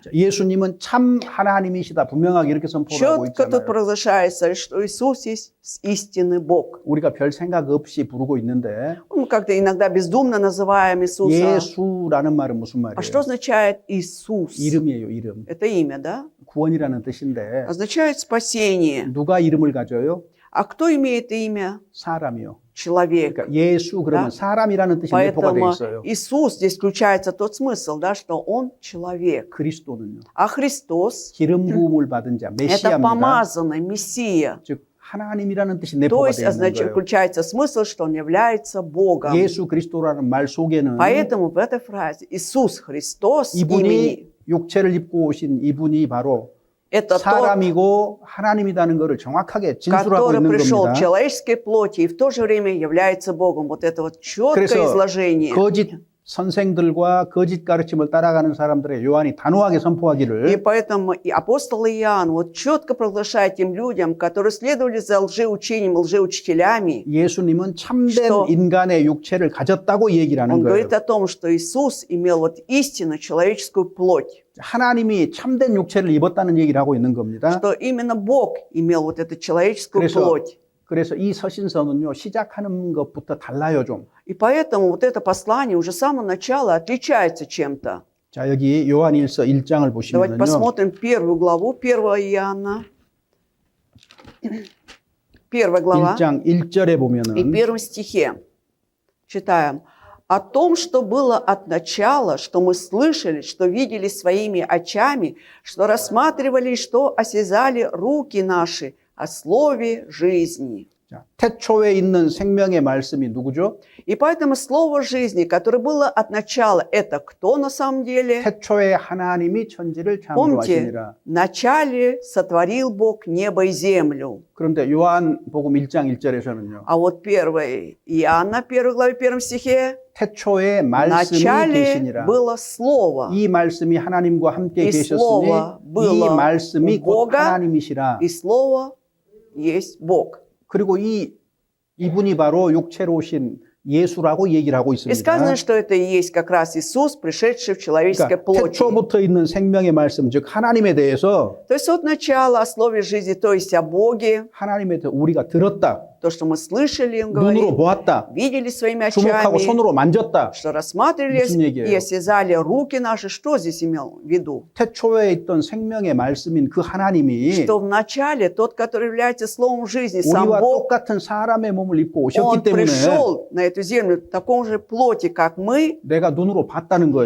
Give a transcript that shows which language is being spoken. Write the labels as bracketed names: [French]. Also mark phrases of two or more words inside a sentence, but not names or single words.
[Korean] 자, 예수님은 참 하나님이시다. 분명하게 이렇게 선포하고 [Russian] Четко тут [Korean] 있잖아요. [Russian] провозглашается, что Иисус есть истинный Бог. [Korean] 우리가 별 생각 없이 부르고 있는데 [Russian] Мы как-то иногда бездумно называем Иисуса. [Korean] 예수라는 말은 무슨 [Russian] А что [Korean] 말이에요? [Russian] означает Иисус? [Korean] 이름이에요, 이름. [Russian] Это имя, да? [Korean] 구원이라는 뜻인데 [Russian] Означает спасение. [Korean] 누가 이름을 가져요? [Russian] А кто имеет имя? [Korean] 사람이요. [Russian] Человек. [Korean] 그러니까 예수 그러면 [Russian] Да. [Korean] 사람이라는 뜻이 내포가 돼 [Russian] Поэтому [Korean] 있어요. [Russian] Иисус, здесь включается тот смысл, да, что Он человек. [Korean] 그리스도는요. [Russian] А Христос [Korean] 기름 부음을 받은 자, – [Russian] это [Korean] 메시아입니다. [Russian] помазанный Мессия. [Korean] 즉 하나님이라는 뜻이 [Russian] То [Korean] 내포가 [Russian] есть [Korean] 되어 있는 거예요. [Russian] включается смысл, что Он является Богом. [Korean] 예수 그리스도라는 말 속에는 [Russian] Поэтому в этой фразе Иисус Христос [Korean] 이분이 [Russian] имени [Korean] 육체를 입고 오신 이분이 바로 [Russian] это тот, [Korean] 사람이고 하나님이라는 것을 정확하게 진술하고 [Russian] который [Korean] 있는 [Russian] пришел в [Korean] 겁니다. [Russian] человеческой плоти и в то же время является Богом. Вот это вот четкое [Korean] 그래서 [Russian] изложение. [Korean] 거짓 선생들과 거짓 가르침을 따라가는 사람들의 요한이 단호하게 [Russian] И [Korean] 선포하기를 [Russian] поэтому и апостол Иоанн вот четко провозглашает тем людям, которые следовали за лжеучением, лжеучителями, [Korean] 예수님은 참된 [Russian] что [Korean] 인간의 육체를 가졌다고 얘기를 하는 [Russian] он [Korean] 거예요. [Russian] говорит о том, что Иисус имел вот истинно человеческую плоть, [Korean] 하나님이 참된 육체를 입었다는 얘기를 하고 있는 겁니다. [Russian] что именно Бог имел вот эту человеческую [Korean] 그래서 [Russian] плоть. [Korean] 그래서 이 서신서는요, 시작하는 것부터 달라요, 좀. [Russian] И поэтому вот это послание уже с самого начала отличается чем-то. [Korean] 자, 여기 요한일서 1장을 [Russian] Давайте [Korean] 보시면요. [Russian] посмотрим первую главу, 1 Иоанна. 1 глава. [Korean] 1장 1절에 [Russian] И [Korean] 보면은 [Russian] в первом стихе читаем. «О том, что было от начала, что мы слышали, что видели своими очами, что рассматривали, что осязали руки наши о слове жизни». [Korean] 자, 태초에 있는 생명의 말씀이 누구죠? [Russian] И поэтому слово жизни, которое было от начала, это кто на самом деле? [Korean] 태초에 하나님이 천지를 [Russian] Помните, [Korean] 창조하시니라. [Russian] вначале сотворил Бог небо и землю. [Korean] 그런데 요한복음 1장 1절에서는요. [Russian] А вот 1 Иоанна, 1 главе, 1 стихе, [Korean] 태초에 [Russian] в [Korean] 말씀이 [Russian] начале [Korean] 계시니라. [Russian] было слово. [Korean] 이 말씀이 하나님과 함께 [Russian] И [Korean] 계셨으니 [Russian] слово [Korean] 이 [Russian] было [Korean] 말씀이 [Russian] у [Korean] 곧 [Russian] Бога, [Korean] 하나님이시라. [Russian] И слово есть Бог. [Korean] 그리고 이분이 바로 육체로 오신 예수라고 얘기를 하고 [Russian] И [Korean] 있습니다. [Russian] сказано, что это и есть как раз Иисус, пришедший в человеческой [Korean] 그러니까 [Russian] плоти. [Korean] 태초부터 있는 생명의 말씀, 즉 하나님에 대해서 [Russian] То есть от начала о слове жизни, то есть о Боге, [Korean] 하나님에 대해서 우리가 들었다, [Russian] то, что мы слышали, он [Korean] 눈으로 [Russian] говорит, [Korean] 보았다, [Russian] видели своими [Korean] 주목하고 [Russian] очами, [Korean] 손으로 만졌다. [Russian] что рассматривали [Korean] 무슨 얘기예요? [Russian] и осязали руки наши. Что здесь имел в виду? [Korean] 태초에 있던 생명의 말씀인 그 하나님이 [Russian] Что в начале тот, который является словом жизни, сам [Korean] 우리와 [Russian] Бог, [Korean] 똑같은 사람의 몸을 입고 오셨기 [Russian] он [Korean] 때문에 [Russian] пришел на эту землю в таком же плоти, как мы, [Korean] 내가 눈으로 봤다는 거예요.